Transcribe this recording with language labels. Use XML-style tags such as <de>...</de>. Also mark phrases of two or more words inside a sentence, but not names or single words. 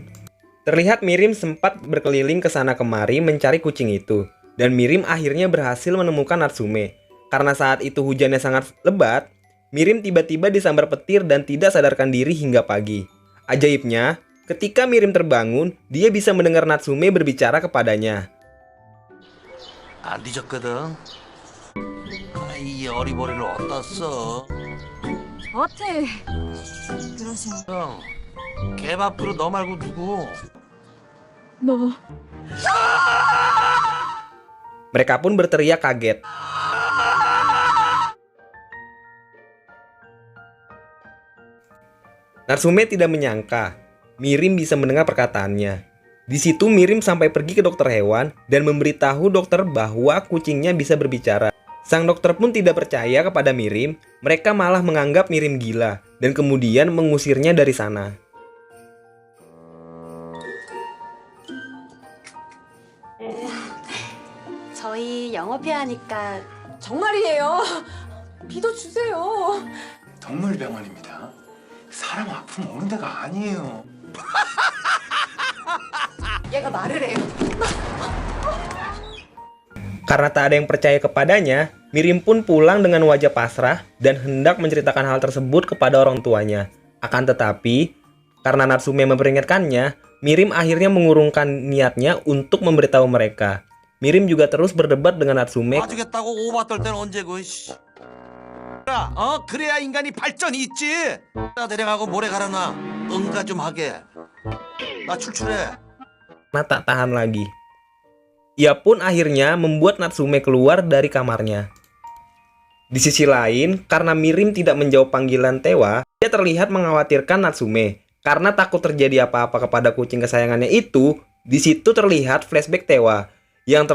<id>Terlihat Mirim sempat berkeliling ke sana kemari mencari kucing itu. Dan Mirim akhirnya berhasil menemukan Natsume. Karena saat itu hujannya sangat lebat, Mirim tiba-tiba disambar petir dan tidak sadarkan diri hingga pagi. Ajaibnya, ketika Mirim terbangun, dia bisa mendengar Natsume berbicara kepadanya.</id> <ko>안 뒤졌거든. 이 어리버리를 어디다 써? 저한테 그러시면 형, 개밥으로 너 말고 누구? 너</ko> <id>Mereka pun berteriak kaget. Natsume tidak menyangka Mirim bisa mendengar perkataannya. Di situ Mirim sampai pergi ke dokter hewan dan memberitahu dokter bahwa kucingnya bisa berbicara. Sang dokter pun tidak percaya kepada Mirim. Mereka malah menganggap Mirim gila dan kemudian mengusirnya dari sana.</id> <ko>저희 영업해야 하니까 정말이에요. 믿어주세요. 동물병원입니다. 사람 아픔 오는 데가 아니에요. 얘가 말을 해요.</ko> <id>Karena tak ada yang percaya kepadanya, Mirim pun pulang dengan wajah pasrah dan hendak menceritakan hal tersebut kepada orang tuanya. Akan tetapi, karena Natsume memperingatkannya, Mirim akhirnya mengurungkan niatnya untuk memberitahu mereka. Mirim juga terus berdebat dengan Natsume.</id> <ko>봐주겠다고 오바 떨 때는 언제고? 씨. 그래야 인간이 발전이 있지. 나 데려가고 모래 갈아놔. 응가 좀 하게. 나 출출해.</ko> <id>Karena tak tahan lagi. Ia pun akhirnya membuat Natsume keluar dari kamarnya. Di sisi lain, karena Mirim tidak menjawab panggilan Tewa, dia terlihat mengkhawatirkan Natsume. Karena takut terjadi apa-apa kepada kucing kesayangannya itu, di situ terlihat flashback Tewa.</id>